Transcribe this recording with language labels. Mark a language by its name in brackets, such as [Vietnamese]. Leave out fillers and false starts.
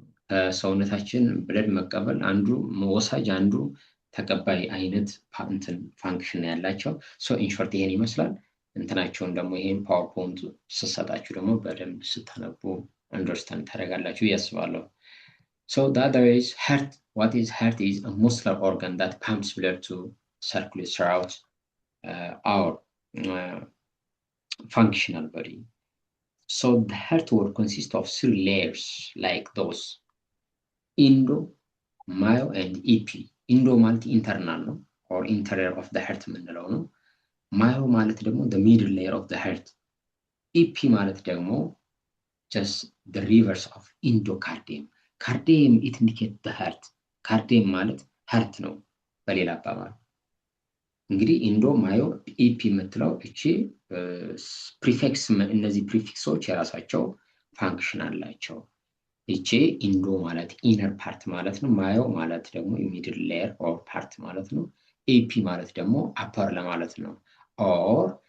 [Amharic] ከሰውነታችን ብለድ መቀበል፣ አንዱ መወሳጅ፣ አንዱ ተቀባይ አይነት ፋንክሽን ያላቸው። ሶ ኢንሾርት ይሄን ይመስላል። እንትናቸውን ደግሞ ይሄን ፓወርፖይንት ስሰጣችሁ ደግሞ በደንብ ስታነቡ አንደርስታንድ ታደርጋላችሁ ያስባለሁ። [English] so the other is heart. what is heart is a muscular organ that pumps blood to circulate throughout our functional body. so the heart will consist of 3 layers like those endo, myo and EP. endo [Amharic] ማለት ኢንተርናል ነው [English] or interior of the heart [Amharic] የምንለው ነው። ማዮ ማለት ደግሞ [English] the middle layer of the heart. EP [Amharic] ማለት ደግሞ [English] just the reverse of endocardium. cardium it indicates the heart. [Amharic] cardium ማለት heart ነው በሌላ አባባል። እንግዲህ ኢንዶ ማዮ ኢፒ የምትለው እቺ ፕሪፊክስ፣ እነዚህ ፕሪፊክሶች የራሳቸው ፋንክሽን አላቸው። እቺ ኢንዶ ማለት ኢነር ፓርት ማለት ነው። ማዮ ማለት ደግሞ ሚድል ሌየር ኦር ፓርት ማለት ነው። ኤፒ ማለት ደግሞ አፐር ለማለት ነው። ኦር